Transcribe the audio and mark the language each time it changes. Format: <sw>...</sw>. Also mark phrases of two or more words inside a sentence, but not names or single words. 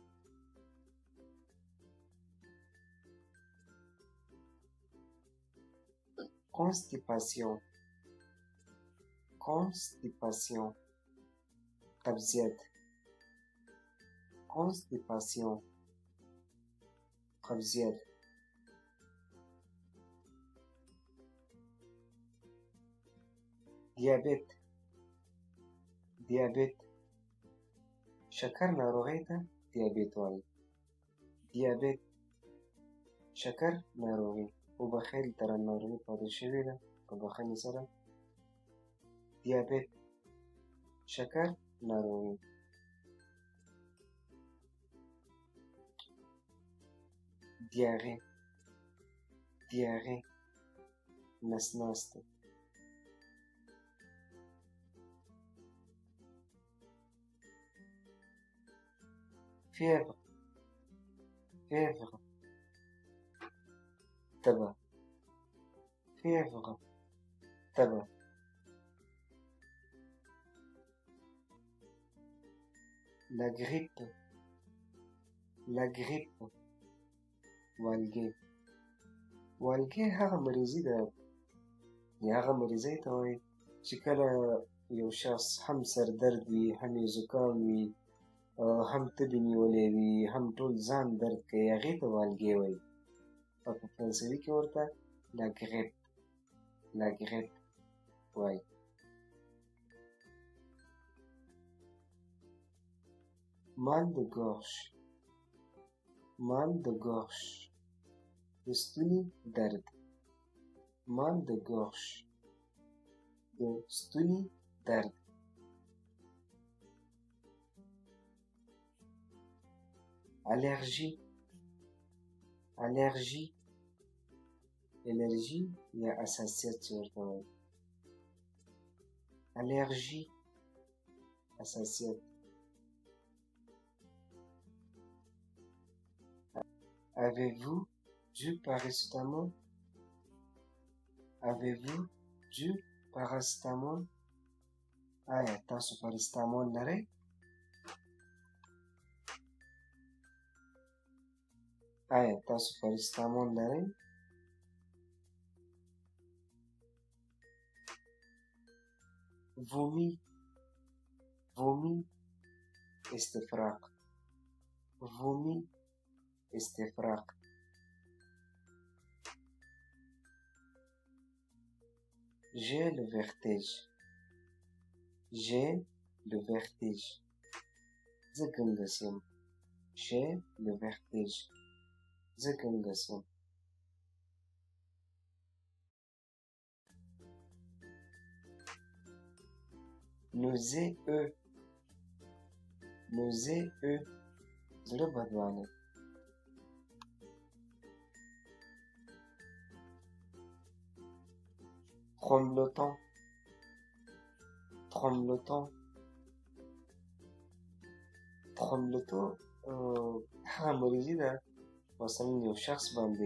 <fr>Constipation. Constipation. قبضیت. Constipation.</fr> <ps>قبضیت. دیابت. دیابت. شکر ناروغۍ ته دیابت وایي. دیابت. شکر ناروغي. وبخښئ دلته ناروغي پاتې شوې ده په بښنې سره. دیابت. شکر ناروغي. دیارې. دیارې. نس ناسته.</ps> <fr>Fièvre. Fièvre. تبه. Fièvre. تبه. La grippe. La grippe.</fr> <ps>والګي. والګی هغه مریضي ده یا هغه مریضۍ ته وایي چې کله یو شخص هم سردرد وي هم یې زکام وي هم تبې نیولی وي هم ټول ځان درد کوي هغې ته والګی وایي او په فرانسوي کې ورته لاګریپ وایي.</ps> <fr>mal de gorge</fr> <ps>د ستوني درد</ps> <fr>mal de gorge</fr> <ps>د ستوني درد. الرژي یا حساسیت چې ورته وایي الرژي حساسیت.</ps> <fr>Avez-vous du paracétamol?</fr> <ps>آیا تاسو پاراستامول لرئ؟ vomi استفراغ.</ps> <fr>J'ai le vertige</fr> <ps>زه ګنګس یم.</ps> <fr>J'ai le vertige</fr> <ps>زه ګنګس یم. nauséeux زړه بدوالی. tremblotant هغه مریضي ده مثلا یو شخص باندې</ps>